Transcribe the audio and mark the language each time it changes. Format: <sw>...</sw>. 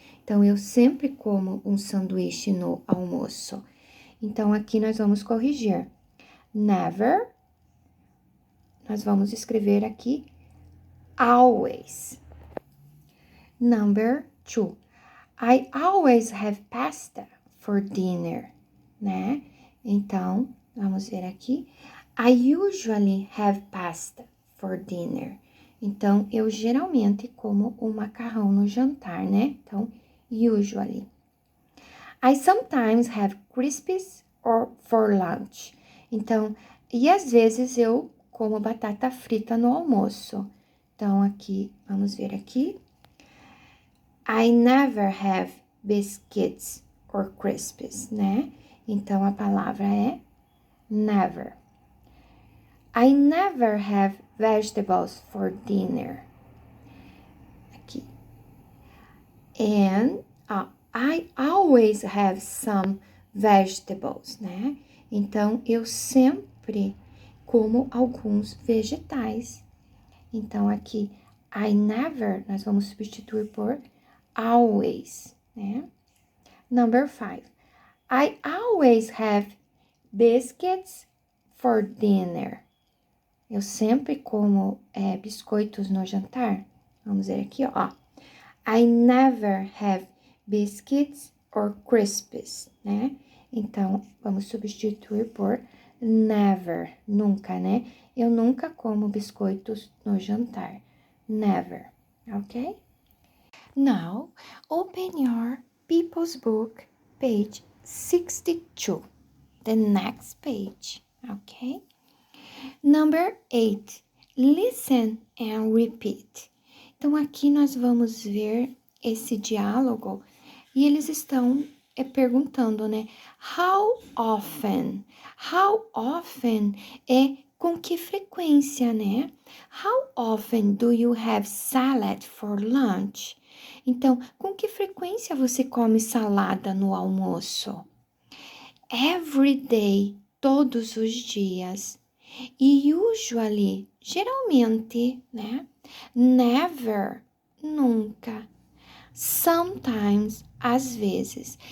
<pt>Então, eu sempre como um sanduíche no almoço. Então, aqui nós vamos corrigir. Never, nós vamos escrever aqui always.</pt> <en>Number 2. I always have pasta for dinner, né?</en> <pt>Então, vamos ver aqui.</pt> <en>I usually have pasta for dinner.</en> <pt>Então, eu geralmente como o macarrão no jantar, né? Então, usually.</pt> <en>I sometimes have crispies or for lunch.</en> <pt>Então, e às vezes eu como batata frita no almoço. Então, aqui, vamos ver aqui.</pt> <en>I never have biscuits or crispies, né?</en> <pt>Então, a palavra é</pt> <en>never. I never have vegetables for dinner. Aqui. And I always have some vegetables, né?</en> <pt>Então, eu sempre como alguns vegetais. Então, aqui,</pt> <en>I never,</en> <pt>nós vamos substituir por always, né?</pt> <en>Number 5. I always have biscuits for dinner.</en> <pt>Eu sempre como biscoitos no jantar. Vamos ver aqui, ó. I never have biscuits or crispies, né? Então, vamos substituir por never, nunca, né? Eu nunca como biscoitos no jantar.</pt> <en>Never, ok? Now, open your People's Book, page 62, the next page, okay? Number 8, listen and repeat.</en> <pt>Então, aqui nós vamos ver esse diálogo e eles estão perguntando, né?</pt> <en>How often? How often</en> <pt>é com que frequência, né?</pt> <en>How often do you have salad for lunch?</en> <pt>Então, com que frequência você come salada no almoço?</pt> <en>Every day,</en> <pt>todos os dias. E usually, geralmente, né? Never, nunca. Sometimes, às vezes.</pt>